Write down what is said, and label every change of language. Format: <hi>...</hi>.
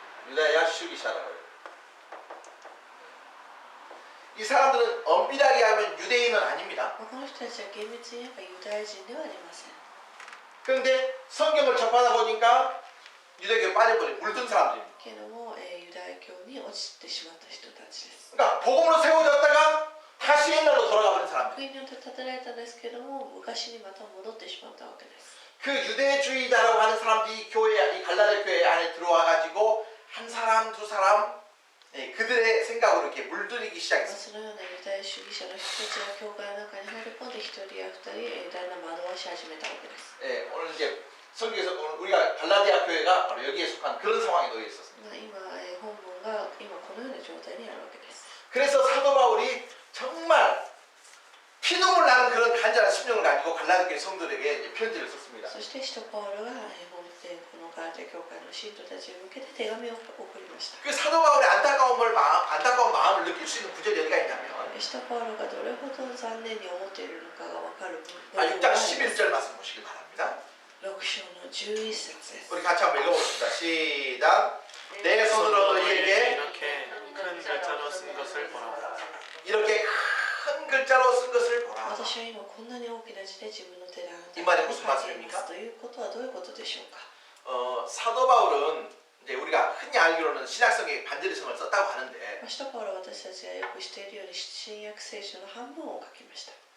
<ko>유다야 슈기샤라고 해요. 이 사람들은 엄밀하게 하면 유대인은 아닙니다.</ko> <ja>この人たちは厳密に言えばユダヤ人ではありません。</ja> <ko>그런데 성경을 접하다 보니까 유대교에 빠져버린 물든 사람들입니다.</ko> <ja>けども、ユダヤ教に落ちてしまった人たちです。</ja> <ko>그러니까 복음으로 세워졌다가 다시 옛날로 돌아가 버린 사람들.</ko> <ja>福音によって建てられたんですけども、昔にまた戻ってしまったわけです。</ja> <ko>그 유대주의자라고 하는 사람들이 교회, 이 갈라디아 교회 안에 들어와 가지고 한 사람 두 사람 그들의 생각으로 이렇게 물들이기 시작했어요.</ko> <ja>そのようなユダヤ主義者の人たちが教会の中に入り込んで一人や二人だんだん惑わし始めたわけです。</ja> <ko>오늘 이제 성경에서 오늘 우리가 갈라디아 교회가 바로 여기에 속한 그런 상황에 놓여 있었습니다.</ko> <ja>今、本文が今このような状態にあるわけです。</ja> <ko>그래서 사도 바울이 정말 피눈물 나는 그런 간절한 심령을 가지고 갈라디아 교회 성도들에게 이제 편지를 썼습니다.</ko> <ja>そして使徒パウロがこのガラテヤ教会の信徒たちに向けて手紙を送りました。</ja> <ko>그 사도 바울의 안타까운 마음을 느낄 수 있는 구절이 어디가 있냐면</ko> <ja>使徒パウロがどれほど残念に思っているのかが分かる部分</ja> <ko>6장 11절 말씀 보시길 바랍니다.</ko> <ja>6章の11節です。</ja> <ko>우리 같이 한번 읽어봅시다. 시작. 내 손으로 너희에게 이렇게 큰 글자로 쓴 것을 보라. 이렇게 큰 글자로 쓴 것을 보라.</ko> <ja>私は今こんなに大きな字で自分の手であなたに</ja> <ko>말이</ko> <ja>書</ja> <ko>무슨</ko> <ja>いています</ja> <ko>말씀입니까?</ko> <ja>ということはどういうことでしょうか。</ja> <ko>사도 바울은 이제 우리가 흔히 알기로는 신약성에 반절의 성을 썼다고 하는데</ko> <ja>使徒パウロは私たちがよくしているように新約聖書の半分を書きました。</ja>